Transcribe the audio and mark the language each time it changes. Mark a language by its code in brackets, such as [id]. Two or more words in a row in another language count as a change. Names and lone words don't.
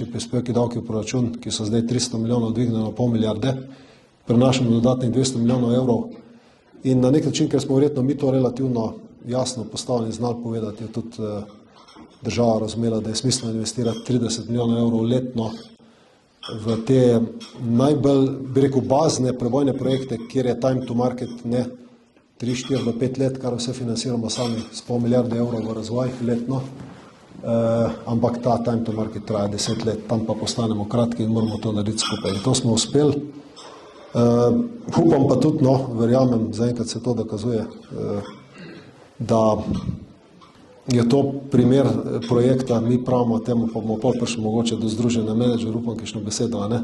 [sl] prispevki davki v proračun, ki so zdaj 300 milijonov dvignili na 0,5 milijarde, prenašamo dodatnih 200 milijonov evrov in na nek način, ker smo verjetno mi to relativno jasno postavili in znali povedati, je tudi država razumela, da je smiselno investirati 30 milijonov evrov letno v te najbolj, bi rekel, bazne prebojne projekte, kjer je [en] time to market [sl] ne 3, 4 do 5 let, kar vse financiramo sami s 0,5 milijarde evrov v razvoj letno, ampak ta [en] time to market [sl] traja 10 let, tam pa postanemo kratki in moramo to narediti skupaj. In to smo uspeli. Upam pa tudi, verjamem, zaenkrat se to dokazuje, da je to primer projekta, mi pravimo temu, pa bomo pol prišli mogoče do združenja menedžer, upam, kakšno besedo, a ne?